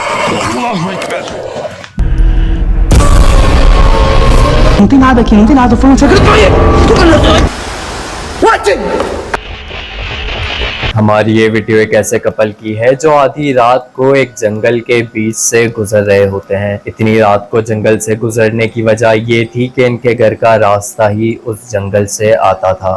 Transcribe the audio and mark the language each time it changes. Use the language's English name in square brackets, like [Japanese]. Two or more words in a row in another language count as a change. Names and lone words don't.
[Portuguese] Não tem nada aqui, não tem nada. Tô falando sério. [Hindi] हमारी ये वीडियो एक ऐसे कपल की है जो आधी रात को एक जंगल के बीच से गुजर रहे होते हैं। इतनी रात को जंगल से गुजरने की वजह ये थी कि इनके घर का रास्ता ही उस जंगल से आता था।